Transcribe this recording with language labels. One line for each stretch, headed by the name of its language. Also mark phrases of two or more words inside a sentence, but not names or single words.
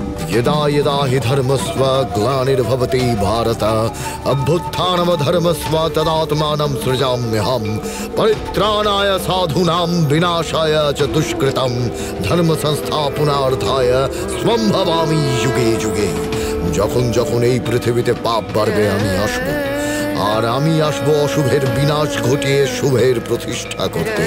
Sanskrit: यदा यदा हि धर्मस्व ग्लानिर्भवति भारत अभ्युत्थानमधर्मस्व तदात्मानं सृजाम्यहम् परित्राणाय साधूनां विनाशाय च दुष्कृतं धर्म संस्थापनार्थाय स्वं भवामि युगे युगे।
Bangla: যখন যখন এই পৃথিবীতে পাপ বাড়বে আমি আসব, আর আমি আসব অশুভের বিনাশ ঘটিয়ে শুভের প্রতিষ্ঠা করতে।